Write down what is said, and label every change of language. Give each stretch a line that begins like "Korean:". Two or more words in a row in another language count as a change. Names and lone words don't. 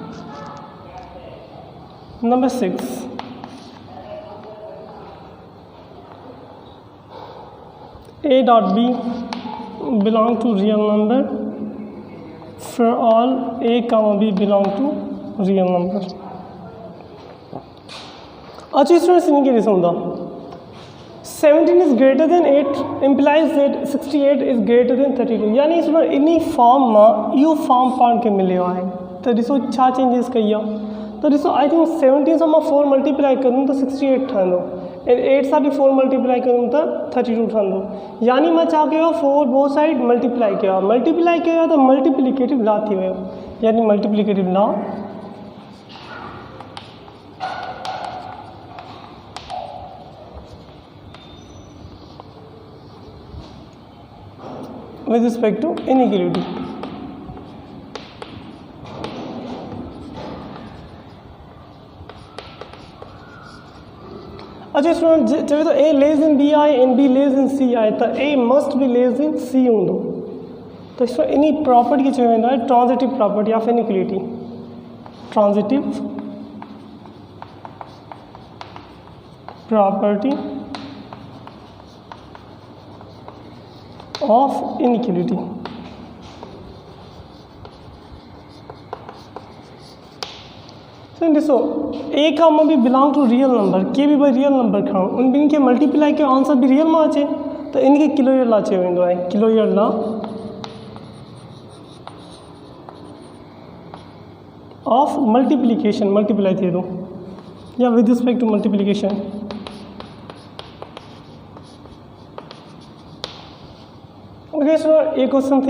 English: Number 6. A dot b belong to real number for all a comma b belong to real number.
Sindhi: अच्छा स्टूडेंट्स, इनके ॾिसूं था.
English: 17 is greater than 8 implies that 68 is greater than 32.
Sindhi: यानी इस बार इन्हीं फॉर्म में इहो फॉर्म पाण खे मिलियो आहे. त ॾिसो छा चेंजिस कई आहे. त ॾिसो
English: I think
Sindhi: 17 सां मां 4 मल्टीप्लाई करूं त 68 ठहंदो ऐं 8 सां बि 4 मल्टीप्लाई करूं त 32 ठहंदो. यानी मां छा कयो, 4
English: both side multiply
Sindhi: कयो आहे. मल्टीप्लाई कयो आहे त
English: multiplicative law
Sindhi: थी वियो.
English: यानी multiplicative law with respect to inequality.
Sindhi: अच्छा स्टूडेंट, चवे तो
English: a less than b
Sindhi: आए
English: and b less than c
Sindhi: आए त
English: a must be less than c
Sindhi: हूंदो. तो इसमें इन्हीं प्रॉपर्टी खे चयो वेंदो आहे
English: transitive property of inequality. transitive property of inequality.
Sindhi: So ॾिसो a का में भी
English: belong to real number,
Sindhi: के भी भाई
English: real number
Sindhi: खणो, उन ॿिनि खे मल्टीप्लाई कयो आंसर भी रियल में अचे त इनखे
English: closure law
Sindhi: चयो वेंदो आहे.
English: closure law of multiplication, multiply
Sindhi: थिए थो या
English: with respect to multiplication. okay sir,
Sindhi: ये क्वेश्चन थी.